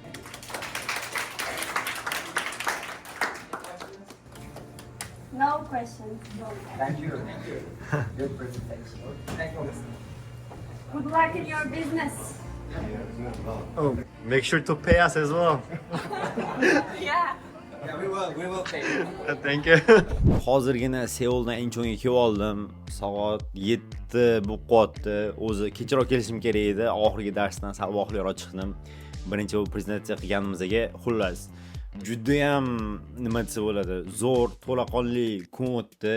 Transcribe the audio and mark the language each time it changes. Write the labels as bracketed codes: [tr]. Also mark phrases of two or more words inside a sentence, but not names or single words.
[en] No questions. Thank you. Good presentation. Thank you. Good luck in your business. Oh, make sure to pay us as well. Yeah. Yeah, we will pay. Thank you. [uz] Hozirgina Seuldan Incheonga kelib oldim. Soat 7 bo'lib qoldi. O'zi kechroq kelishim kerak edi. Oxirgi darsdan sal vaqtliroq chiqdim. Birinchi bu prezentatsiya qilganimizga xullas juda ham nima desa bo'ladi, zo'r, to'laqonli kun o'tdi.